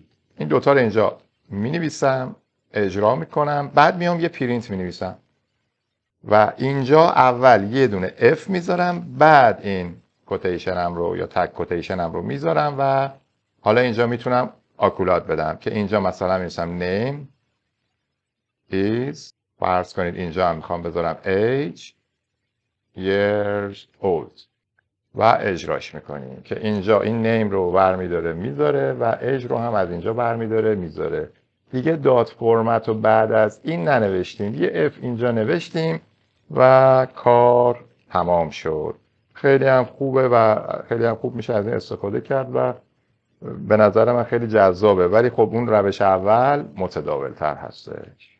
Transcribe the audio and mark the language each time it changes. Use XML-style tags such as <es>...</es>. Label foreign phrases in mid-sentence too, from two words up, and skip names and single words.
<fa>این دوتا رو اینجا مینویسم، اجرا میکنم، بعد میام یه پرینت مینویسم و اینجا اول یه دونه اف میذارم، بعد این کوتیشنم رو یا تگ کوتیشنم رو میذارم و حالا اینجا میتونم آکولات بدم که اینجا مثلا می‌نویسم</fa> <en>name is،</en> <fa>فرض کنید اینجا هم میخوام بذارم</fa> <en>age years old</en> <fa>و اجراش میکنیم که اینجا این name رو برمیداره میذاره و age رو هم از اینجا برمیداره میذاره. دیگه دات فرمت رو بعد از این ننوشتیم، یه f اینجا نوشتیم و کار تمام شد. خیلی هم خوبه و خیلی هم خوب میشه از این استفاده کرد و به نظر من خیلی جذابه، ولی خب اون روش اول متداول تر هستش.</fa>